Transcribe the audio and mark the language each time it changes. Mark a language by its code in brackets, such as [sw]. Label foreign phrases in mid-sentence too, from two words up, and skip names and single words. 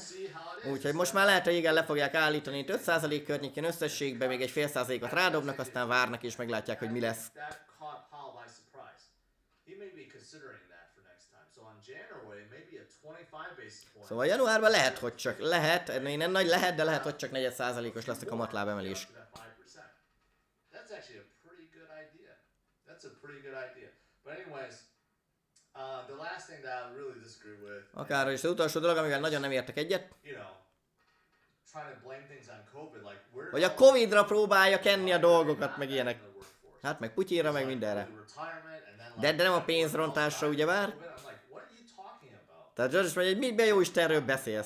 [hu] Úgyhogy most már lehet, hogy igen, le fogják állítani itt 5% környékén összességben, még egy fél százalékot rádobnak, aztán várnak és meglátják, hogy mi lesz. Szóval januárban lehet, hogy csak lehet, nem nagy lehet, de lehet, hogy csak 4%-os lesz a kamatlábemelés. [en] That's actually a pretty good idea. That's a pretty good idea. But anyways, the last thing that I really disagree with. [hu] Akárhogy is az utolsó dolog, amivel nagyon nem értek egyet. Hogy a Covid-ra próbálja kenni a dolgokat, meg ilyenek. Hát meg Putyinra, meg mindenre. De nem a pénzrontásra, ugyebár. Tehát George is mondja, hogy miben jó Istenről beszélsz.